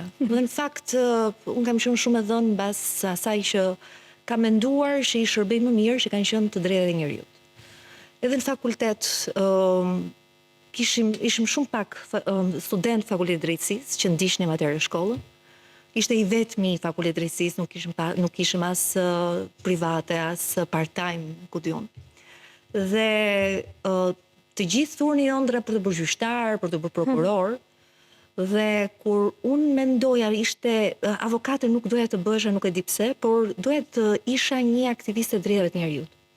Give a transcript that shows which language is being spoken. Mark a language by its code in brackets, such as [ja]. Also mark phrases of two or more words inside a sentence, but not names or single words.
[sq] Dhe në fakt, unë kam qenë shumë e dhënë mbas asaj që kam menduar që i shërbej më mirë që kanë qenë të drejtat e njerëzit. Edhe në fakultet, ishim shumë pak student fakultet drejtësisë që ndiqnim atëherë shkollën. Ishte i vetmi fakultet drejtësisë, nuk kishim as private, as part-time, ku diun. Dhe të gjithë thurni ëndra për të bërë gjyqtar, për të bërë prokuror, dhe kur unë mendoja, avokate nuk doja të bësha, nuk e di pse, por doja të isha një aktiviste drejtave të njerëzit.